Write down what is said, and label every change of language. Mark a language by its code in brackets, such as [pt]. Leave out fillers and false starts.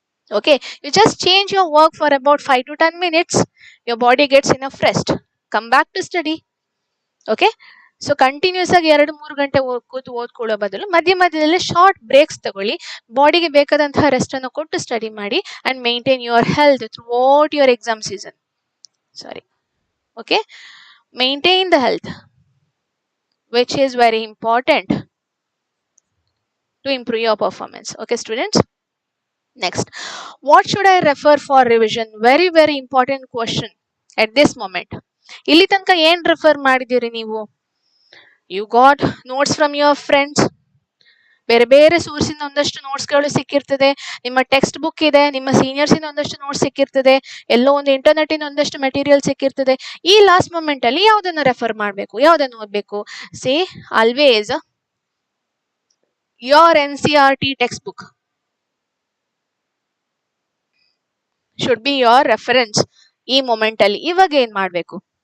[en] Okay, you just change your work for about 5 to 10 minutes, your body gets enough rest, come back to study. [kn] Okay, so continuous ಆಗಿ 2-3 ಗಂಟೆ ಕೂತು ಓದ್ಕೊಳ್ಳೋ ಬದಲು ಮಧ್ಯ ಮಧ್ಯದಲ್ಲಿ short breaks ತಗೊಳ್ಳಿ, ಬಾಡಿಗೆ ಬೇಕಾದಂತಹ ರೆಸ್ಟ್ ಅನ್ನು ಕೊಟ್ಟು ಸ್ಟಡಿ ಮಾಡಿ. [en] And maintain your health throughout your exam season. Okay, maintain the health which is very important to improve your performance. Okay students, next, what should I refer for revision? Very very important question at this moment. [kn] ಇಲ್ಲಿ ತನಕ ಏನ್ refer ಮಾಡಿದಿರಿ ನೀವು? [en] you got notes from your friends, [kn] ಬೇರೆ ಬೇರೆ source ಇಂದ ಒಂದಷ್ಟು notes ಗಳು ಸಿಕ್ಕಿರ್ತದೆ, ನಿಮ್ಮ ಟೆಕ್ಸ್ಟ್ ಬುಕ್ ಇದೆ, ನಿಮ್ಮ ಸೀನಿಯರ್ಸ್ ಇಂದ ಒಂದಷ್ಟು ನೋಟ್ಸ್ ಸಿಕ್ಕಿರ್ತದೆ, ಎಲ್ಲೋ ಒಂದು ಇಂಟರ್ನೆಟ್ ಇಂದ ಒಂದಷ್ಟು ಮೆಟೀರಿಯಲ್ ಸಿಕ್ಕಿರ್ತದೆ. ಈ ಲಾಸ್ಟ್ ಮೊಮೆಂಟ್ ಅಲ್ಲಿ ಯಾವ್ದನ್ನ ರೆಫರ್ ಮಾಡಬೇಕು, ಯಾವ್ದನ್ನು ಓದ್ಬೇಕು? [en] say always your NCERT text book should be your reference [kn] ಈ ಮೊಮೆಂಟ್ ಅಲ್ಲಿ. ಇವಾಗ ಏನ್ ಮಾಡ್ಬೇಕು?